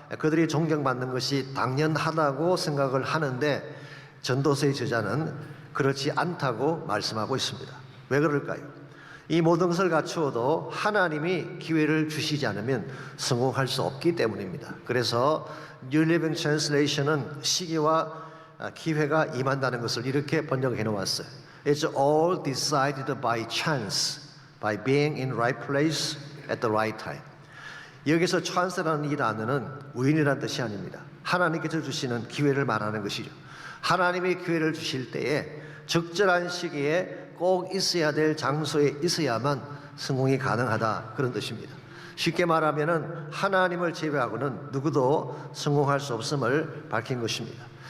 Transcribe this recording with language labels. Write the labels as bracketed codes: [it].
[ko] 그들이 존경받는 것이 당연하다고 생각을 하는데 전도서의 저자는 그렇지 않다고 말씀하고 있습니다. 왜 그럴까요? 이 모든 것을 갖추어도 하나님이 기회를 주시지 않으면 성공할 수 없기 때문입니다. 그래서 New Living Translation은 시기와 기회가 임한다는 것을 이렇게 번역해 놓았어요. [en] It's all decided by chance, by being in right place at the right time. [ko] 여기서 chance라는 이 단어는 우연이라는 뜻이 아닙니다. 하나님께서 주시는 기회를 말하는 것이죠. 하나님이 기회를 주실 때에 적절한 시기에 꼭 있어야 될 장소에 있어야만 성공이 가능하다, 그런 뜻입니다. 쉽게 말하면은 하나님을 제외하고는 누구도 성공할 수 없음을 밝힌 것입니다.